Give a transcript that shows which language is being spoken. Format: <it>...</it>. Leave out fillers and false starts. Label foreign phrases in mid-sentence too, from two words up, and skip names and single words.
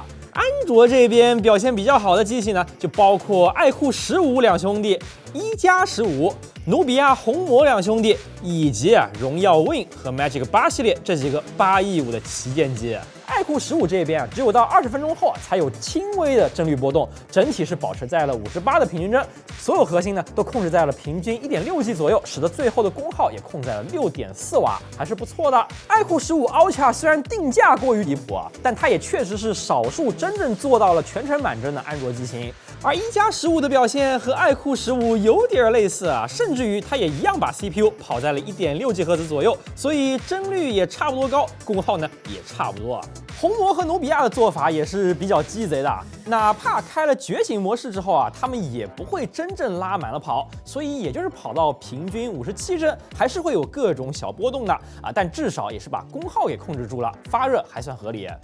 <zh>安卓這邊表現比較好的機器呢，就包括愛酷15兩兄弟、一加15、努比亞紅魔兩兄弟，以及榮耀 Win 和 Magic 8系列這幾個8億5的旗艦機。愛酷15這邊只有到20分鐘後才有輕微的幀率波動，整體是保持在了58的平均幀，所有核心呢都控制在了平均1.6G 左右，使得最後的功耗也控在了6.4瓦，還是不錯的。愛酷15 Ultra 雖然定價過於離譜啊，但它也確實是少數真正做到了全程滿幀的安卓機型。而一加15的表現和愛酷15有點類似啊，甚至於它也一樣把 CPU 跑在了1.6GHz 左右，所以幀率也差不多高，功耗呢也差不多。紅魔和努比亞的做法也是比較雞賊的，哪怕開了覺醒模式之後啊，他們也不會真正拉滿了跑，所以也就是跑到平均57幀，還是會有各種小波動的啊，但至少也是把功耗給控制住了，發熱還算合理。</zh>